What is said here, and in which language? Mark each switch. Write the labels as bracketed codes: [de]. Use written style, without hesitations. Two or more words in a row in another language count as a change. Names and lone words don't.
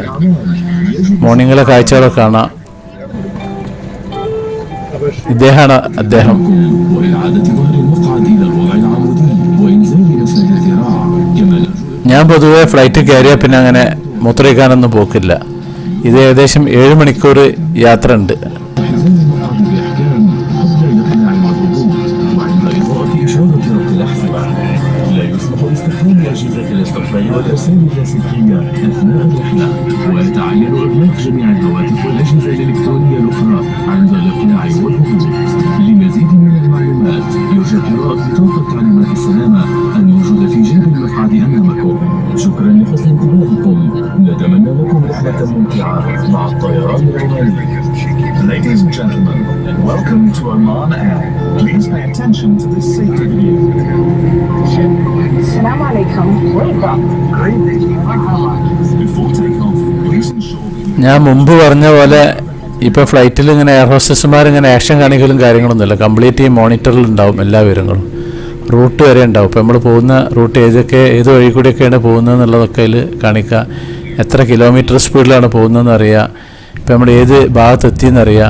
[ml] മോർണിംഗിലെ കാഴ്ചകളൊക്കെ കാണാം. ഇദ്ദേഹമാണ് അദ്ദേഹം. ഞാൻ പൊതുവെ ഫ്ലൈറ്റ് കയറിയാൽ പിന്നെ അങ്ങനെ മൂത്രയിക്കാനൊന്നും പോക്കില്ല. ഇത് ഏകദേശം 7 മണിക്കൂർ യാത്ര ഉണ്ട്. [ar] والأرسال اللاسلكية أثناء الرحلة، ويتعين إغلاق جميع الهواتف والأجهزة الإلكترونية الأخرى عند الإقلاع والهبوط. لمزيد من المعلومات يرجى قراءة بطاقة تعليمات السلامة الموجودة في جيب المقعد أمامكم. شكرا لحسن انتباهكم. نتمنى لكم رحلة ممتعة مع الطيران العماني. [en] Ladies and gentlemen, welcome to Oman Air. Please pay attention to this safety video. [ar] السلام عليكم. [en] Before takeoff, please ensure. [ml] ഞാൻ മുമ്പ് പറഞ്ഞ പോലെ ഇപ്പോൾ ഫ്ലൈറ്റിൽ ഇങ്ങനെ [en] air hostesses [ml] ഇങ്ങനെ ആക്ഷൻ കാണിക്കലും കാര്യങ്ങളൊന്നുമില്ല. കംപ്ലീറ്റ് ഈ മോണിറ്ററിൽ ഉണ്ടാവും എല്ലാ വിവരങ്ങളും. റൂട്ട് വരെ ഉണ്ടാവും. ഇപ്പോൾ നമ്മൾ പോകുന്ന റൂട്ട് ഏത് വഴി കൂടിയൊക്കെയാണ് പോകുന്നത് എന്നുള്ളതൊക്കെ അതിൽ കാണിക്കുക. എത്ര കിലോമീറ്റർ സ്പീഡിലാണ് പോകുന്നതെന്ന് അറിയാം. ഇപ്പോൾ നമ്മൾ ഏത് ഭാഗത്തെത്തിയെന്നറിയാം.